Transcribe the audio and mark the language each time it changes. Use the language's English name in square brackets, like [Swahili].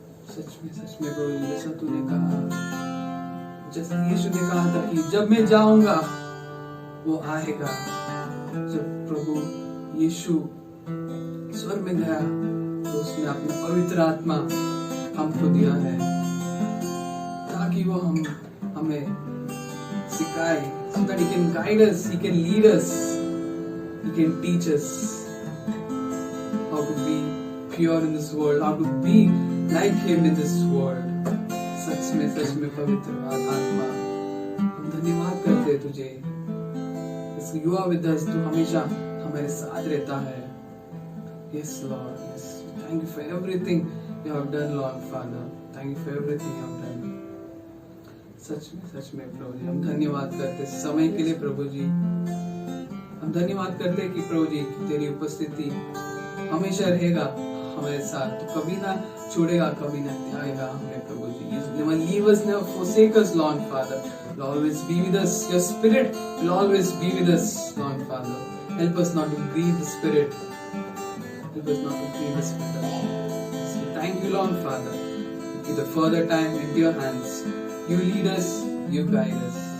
[Hindi] सच में प्रभु, जैसा तूने कहा, जैसा यीशु ने कहा था कि जब मैं जाऊंगा वो आएगा। जब प्रभु यीशु स्वर्ग में गया तो उसने अपनी पवित्र आत्मा हमको दिया है ताकि वो हम हमें सिखाए, [English] so that He can guide us, He can lead us, He can teach us how to be pure in this world, how to be like Him in this world. [Hindi] सच में पवित्र आत्मा, हम धन्यवाद करते हैं तुझे, [English] You are with us, [Hindi] तू हमेशा हमारे साथ रहता है. [English] Yes Lord, yes. Thank you for everything you have done, Lord Father. Thank you for everything you have done. [Hindi] सच में प्रभु जी, हम धन्यवाद करते हैं समय के लिए प्रभु जी. हम धन्यवाद करते हैं कि प्रभु जी तेरी उपस्थिति हमेशा रहेगा हमारे साथ. तू कभी ना छोड़ेगा, कभी ना त्यागेगा हमें प्रभु जी. [English] You never leave us, never forsake us, Lord Father. You'll always be with us. Your Spirit will always be with us, Lord Father. Help us not to grieve the Spirit. Help us not to grieve the Spirit. So thank you, Lord Father. Give the further time into your hands. You lead us, you guide us.